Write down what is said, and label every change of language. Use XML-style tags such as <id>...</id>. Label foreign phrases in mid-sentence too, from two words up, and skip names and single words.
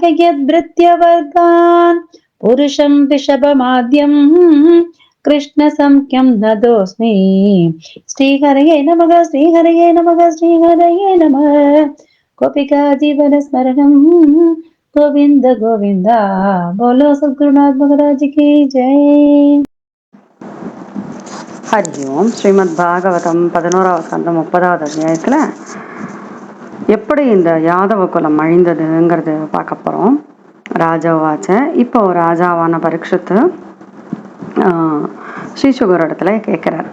<sa>यद्भृत्यवर्गान् पुरुषं वृषभमाद्यं कृष्णसंख्यं नतोऽस्मि श्रीहरये नमः श्रीहरये नमः श्रीहरये नमः गोपिका जीवनस्मरणं गोविन्द गोविन्द</sa> <hi>बोलो सद्गुरुनाथ महाराज की जय.</hi> <sa>हरि ओम्.</sa> <ta>ஸ்ரீமத் பாகவதம் 11வது ஸ்கந்தம் 30வது அத்தியாயத்தில் எப்படி இந்த யாதவ குலம் அழிந்ததுங்கிறது பார்க்க போகிறோம். ராஜாவாச்ச. இப்போ ராஜாவான பரீட்சித்து ஸ்ரீசுகர் இடத்துல கேட்குறார்.</ta>